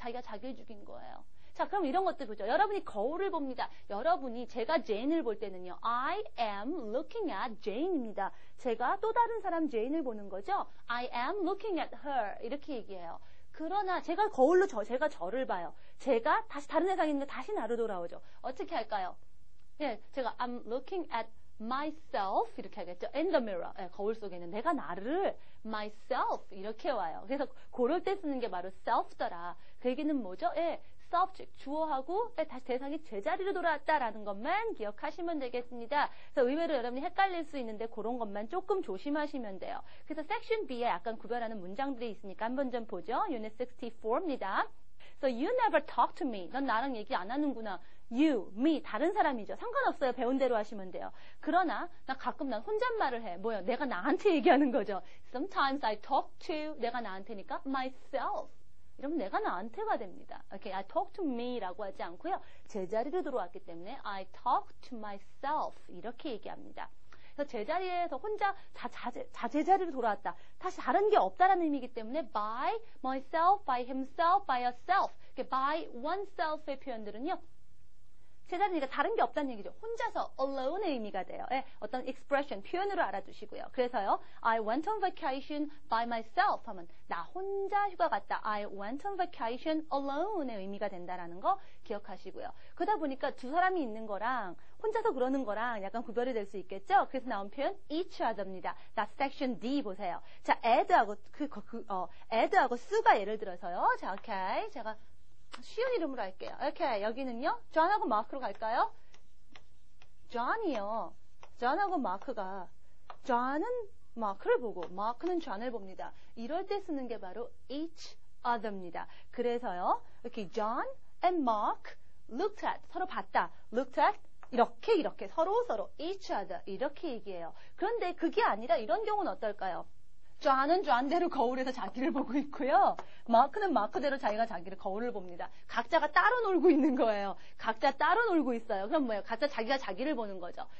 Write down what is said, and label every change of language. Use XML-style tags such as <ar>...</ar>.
<ko>자기가 자기를 죽인 거예요. 자, 그럼 이런 것들 보죠. 여러분이 거울을 봅니다. 여러분이 제가 제인을 볼 때는요.</ko> <en>I am looking at Jane입니다.</en> <ko>제가 또 다른 사람 제인을 보는 거죠.</ko> <en>I am looking at her</en> <ko>이렇게 얘기해요. 그러나 제가 거울로 제가 저를 봐요. 제가 다시 다른 세상에 있는데 다시 나로 돌아오죠. 어떻게 할까요? 예, 제가</ko> <en>I'm looking at myself</en> <ko>이렇게 하겠죠.</ko> <en>In the mirror.</en> <ko>예, 거울 속에 있는 내가 나를 myself 이렇게 와요. 그래서 그럴 때 쓰는 게 바로 self더라. 그 얘기는 뭐죠? 예, subject 주어하고 다시 대상이 제자리로 돌아왔다라는 것만 기억하시면 되겠습니다. 그래서 의외로 여러분이 헷갈릴 수 있는데 그런 것만 조금 조심하시면 돼요. 그래서 섹션 B에 약간 구별하는 문장들이 있으니까 한번 좀 보죠. 유닛 64입니다.</ko> <en>So you never talk to me.</en> <ko>넌 나랑 얘기 안 하는구나. You, me, 다른 사람이죠. 상관없어요. 배운 대로 하시면 돼요. 그러나 가끔 난 혼잣말을 해. 뭐요? 내가 나한테 얘기하는 거죠.</ko> <en>Sometimes I talk to</en> <ko>내가 나한테니까</ko> <en>myself.</en> <ko>이러면 내가 나한테가 됩니다.</ko> <en>Okay, I talk to me라고 하지 않고요.</en> <ko>제자리로 들어왔기 때문에 I talk to myself 이렇게 얘기합니다. 그래서 제자리에서 혼자 제자리로 돌아왔다. 다시 다른 게 없다라는 의미이기 때문에 by myself, by himself, by herself, by oneself의 표현들은요. 제자리니까 다른 게 없다는 얘기죠. 혼자서 alone의 의미가 돼요. 예, 어떤 expression, 표현으로 알아두시고요. 그래서요.</ko> <en>I went on vacation by myself</en> <ko>하면 나 혼자 휴가 갔다.</ko> <en>I went on vacation alone의</en> <ko>의미가 된다라는 거 기억하시고요. 그러다 보니까 두 사람이 있는 거랑 혼자서 그러는 거랑 약간 구별이 될 수 있겠죠. 그래서 나온 표현 each other입니다.</ko> <en>That's section D</en> <ko>보세요. 자, add하고 add하고 수가 예를 들어서요. 자, 오케이. 제가 쉬운 이름으로 할게요. 이렇게 여기는요. 존하고 마크로 갈까요? 존이요. 존하고 마크가 존은 마크를 보고 마크는 존을 봅니다. 이럴 때 쓰는 게 바로 each other입니다. 그래서요. 이렇게</ko> <en>John and Mark looked at</en> <ko>서로 봤다.</ko> <en>looked at</en> <ko>이렇게 서로</ko> <en>each other</en> <ko>이렇게 얘기해요. 그런데 그게 아니라 이런 경우는 어떨까요? 존은 존대로 거울에서 자기를 보고 있고요. 마크는 마크대로 자기가 자기를 거울을 봅니다. 각자가 따로 놀고 있는 거예요. 각자 따로 놀고 있어요. 그럼 뭐예요? 각자 자기가 자기를 보는 거죠.</ko>